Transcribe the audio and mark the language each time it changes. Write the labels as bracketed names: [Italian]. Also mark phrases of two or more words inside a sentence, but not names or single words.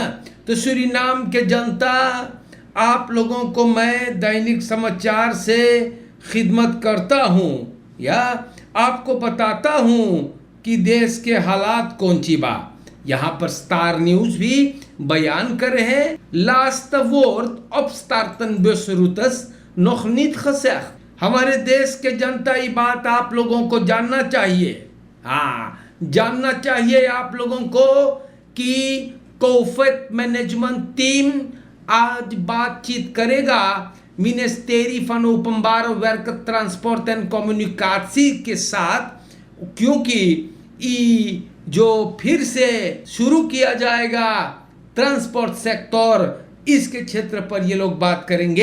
[Caribbean Hindustani] तो सूरीनाम के जनता, आप लोगों को मैं दैनिक समाचार से खिदमत करता हूँ या आपको बताता हूँ कि देश के हालात कौन सी बा। यहाँ पर स्टार न्यूज़ भी बयान करे है, [Dutch] laatste woord op startenbusroutes nog niet gezegd। [Caribbean Hindustani] हमारे देश के जनता ये बात आप लोगों को जानना चाहिए। हाँ, जानना चाहिए आप लोगों को कि कोविड मैनेजमेंट टीम आज बातचीत करेगा मिनिस्ट्री van Openbare Werken, Transport en Communicatie के साथ, क्योंकि ये जो फिर से शुरू किया जाएगा ट्रांसपोर्ट सेक्टर, इसके क्षेत्र पर ये लोग बात करेंगे।